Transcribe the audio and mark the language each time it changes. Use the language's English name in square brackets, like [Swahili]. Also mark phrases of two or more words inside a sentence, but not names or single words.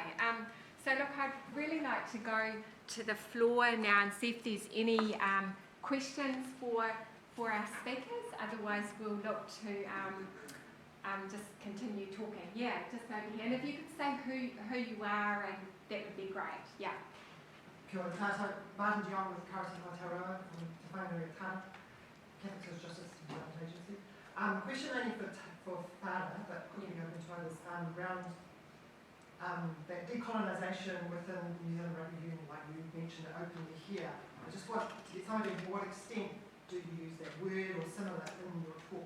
[English] So look, I'd really like to go to the floor now and see if there's any questions for our speakers. Otherwise, we'll look to just continue talking. Yeah, just over here. And if you could say who you are, and that would be great. Yeah. [Māori] Kia ora tātou, [English] Martin Dion with Karate Aotearoa from Te Whangarei Tāna, Catholic Social Justice Development Agency. Question only for Whānau, but could be open to others, around that decolonisation within New Zealand Rugby Union, like you mentioned it openly here. I just want to get some idea to what extent do you use that word or similar in your talk?